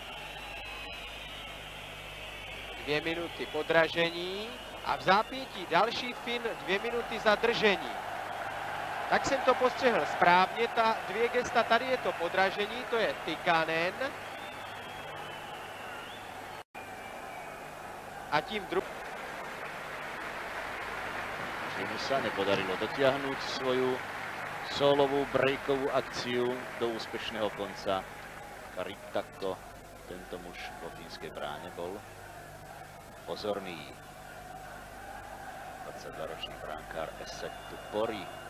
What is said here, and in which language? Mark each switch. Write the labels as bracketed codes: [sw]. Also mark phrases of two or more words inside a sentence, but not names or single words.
[cs] 2 minuty podražení a v zápětí další Fin 2 minuty zadržení. Tak jsem to postřehl správně, ta 2 gesta, tady je to podražení, to je Tikkanen. A tím druhý. [sk] Mu sa nepodarilo dotiahnuť svoju solovú breakovú akciu do úspešného konca. Ritakko, tento muž vo fínskej bráne, bol pozorný. 22-ročný brankár Esettu Pori.